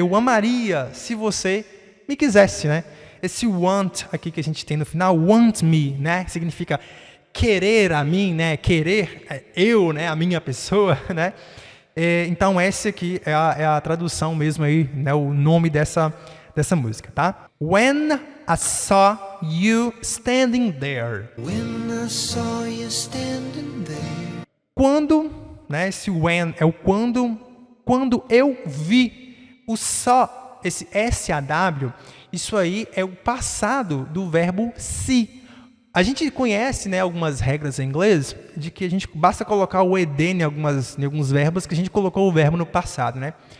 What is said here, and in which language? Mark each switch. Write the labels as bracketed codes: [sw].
[pt] Eu amaria se você me quisesse, né? Esse want aqui que a gente tem no final, [en] want me, [pt] né? Significa querer a mim, né? Querer eu, né? A minha pessoa, né? Então esse aqui é a tradução mesmo aí, né? O nome dessa música, tá? [en] When I saw you standing there. When I saw you standing there. [pt] Quando, né? Esse when é o quando eu vi. O só, esse SAW, isso aí é o passado do verbo see. A gente conhece, né, algumas regras em inglês de que a gente basta colocar o ed em alguns verbos que a gente colocou o verbo no passado, né?